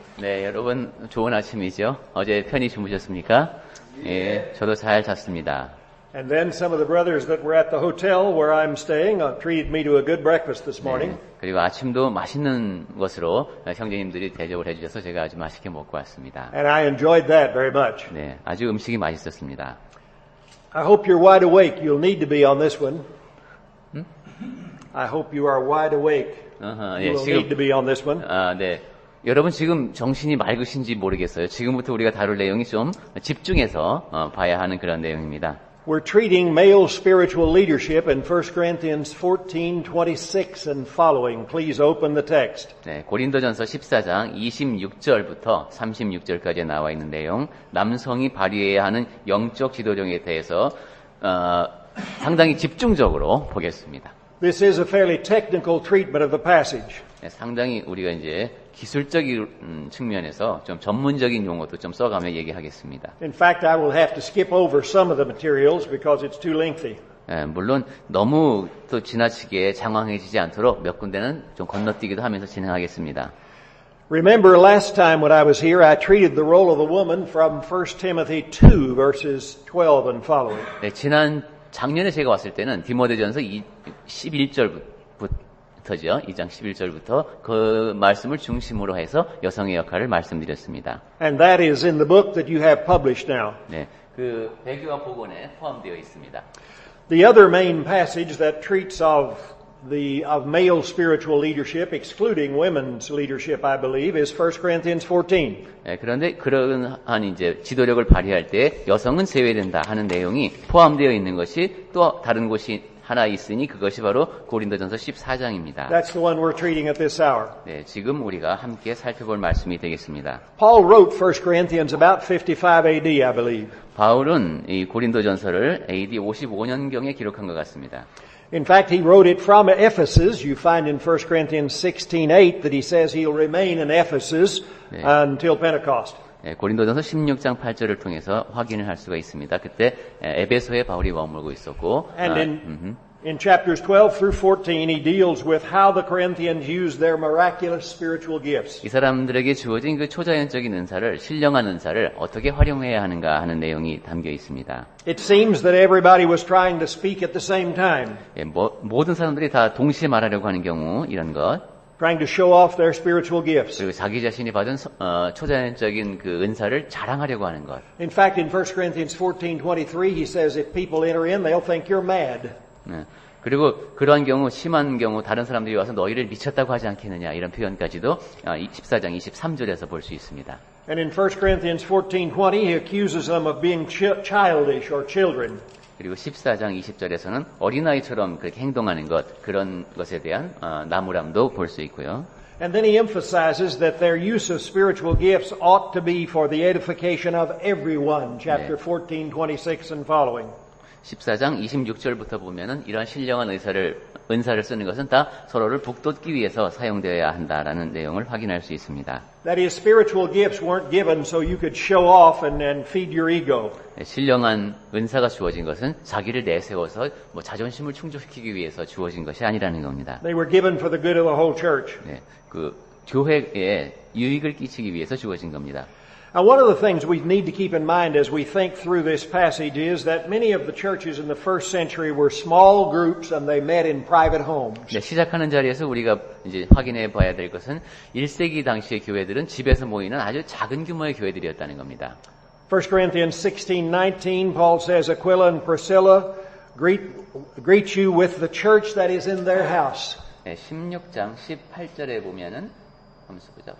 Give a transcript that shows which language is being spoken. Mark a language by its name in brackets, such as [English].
[Korean] 네, 여러분 좋은 아침이죠. 어제 편히 주무셨습니까? 예, 저도 잘 잤습니다. [English] And then some of the brothers that were at the hotel where I'm staying treated me to a good breakfast this morning. [Korean] 네, 그리고 아침도 맛있는 것으로 형제님들이 대접을 해주셔서 제가 아주 맛있게 먹고 왔습니다. [English] And I enjoyed that very much. [Korean] 네, 아주 음식이 맛있었습니다. [English] I hope you're wide awake. You'll need to be on this one. I hope you are wide awake. [Korean] 예, [English] You'll need to be on this one. [Korean] 네. 여러분 지금 정신이 맑으신지 모르겠어요. 지금부터 우리가 다룰 내용이 좀 집중해서 봐야 하는 그런 내용입니다. [English] We're treating male spiritual leadership in 1 Corinthians 14:26 and following. Please open the text. [Korean] 네, 고린도전서 14장 26절부터 36절까지 나와 있는 내용, 남성이 발휘해야 하는 영적 지도력에 대해서 상당히 집중적으로 보겠습니다. [English] This is a fairly technical treatment of the passage. [Korean] 네, 상당히 우리가 이제 기술적인 측면에서 좀 전문적인 용어도 좀 써가며 얘기하겠습니다. [English] In fact, I will have to skip over some of the materials because it's too lengthy. [Korean] 물론 너무 또 지나치게 장황해지지 않도록 몇 군데는 좀 건너뛰기도 하면서 진행하겠습니다. [English] Remember last time when I was here, I treated the role of the woman from 1 Timothy 2 verses 12 and following. [Korean] 네, 작년에 제가 왔을 때는 디모데전서 11절부터죠. 2장 11절부터 그 말씀을 중심으로 해서 여성의 역할을 말씀드렸습니다. [English] And that is in the book that you have published now. [Korean] 네, 그 배교와 복원에 포함되어 있습니다. [English] The other main passage that treats of male spiritual leadership, excluding women's leadership, I believe, is 1 Corinthians 14. [Korean] 네, 그런데 그러한 이제 지도력을 발휘할 때 여성은 제외된다 하는 내용이 포함되어 있는 것이 또 다른 곳이 하나 있으니 그것이 바로 고린도전서 14장입니다. [English] That's the one we're treating at this hour. [Korean] 네, 지금 우리가 함께 살펴볼 말씀이 되겠습니다. [English] Paul wrote 1 Corinthians about 55 AD, I believe. [Korean] 바울은 이 고린도전서를 AD 55년경에 기록한 것 같습니다. [English] In fact, he wrote it from Ephesus. You find in 1 Corinthians 16:8 that he says he'll remain in Ephesus until Pentecost. [Korean] 네, 고린도전서 16장 8절을 통해서 확인을 할 수가 있습니다. 그때 에베소에 바울이 머물고 있었고, [English] And in chapters 12 through 14, he deals with how the Corinthians used their miraculous spiritual gifts. [Korean] 이 사람들에게 주어진 그 초자연적인 은사를, 신령한 은사를 어떻게 활용해야 하는가 하는 내용이 담겨 있습니다. [English] It seems that everybody was trying to speak at the same time. [Korean] 예, 모든 사람들이 다 동시에 말하려고 하는 경우 이런 것, [English] Trying to show off their spiritual gifts. [Korean] 그리고 자기 자신이 받은 초자연적인 그 은사를 자랑하려고 하는 것. [English] In fact, in 1 Corinthians 14:23, he says if people enter in, they'll think you're mad. [Korean] 네. 그리고 그러한 경우, 심한 경우 다른 사람들이 와서 너희를 미쳤다고 하지 않겠느냐 이런 표현까지도 14장 23절에서 볼 수 있습니다. [English] And in 1 Corinthians 14:20, he accuses them of being childish or children. [Korean] 그리고 14장 20절에서는 어린아이처럼 그렇게 행동하는 것, 그런 것에 대한 나무람도 볼 수 있고요. [English] And then he emphasizes that their use of spiritual gifts ought to be for the edification of everyone. Chapter 14:26 and following. [Korean] 14장 26절부터 보면은 이러한 신령한 은사를 쓰는 것은 다 서로를 북돋기 위해서 사용되어야 한다라는 내용을 확인할 수 있습니다. [English] That is, spiritual gifts weren't given so you could show off and feed your ego. [Korean] 신령한 은사가 주어진 것은 자기를 내세워서 자존심을 충족시키기 위해서 주어진 것이 아니라는 겁니다. [English] They were given for the good of the whole church. [Korean] 네, 그 교회에 유익을 끼치기 위해서 주어진 겁니다. [English] Now, one of the things we need to keep in mind as we think through this passage is that many of the churches in the first century were small groups and they met in private homes. [Korean] 네, 시작하는 자리에서 우리가 이제 확인해 봐야 될 것은 1세기 당시의 교회들은 집에서 모이는 아주 작은 규모의 교회들이었다는 겁니다. [English] 1 Corinthians 16:19, Paul says, Aquila and Priscilla greet you with the church that is in their house. [Korean] 네, 16장 18절에 보면은 한번 보자.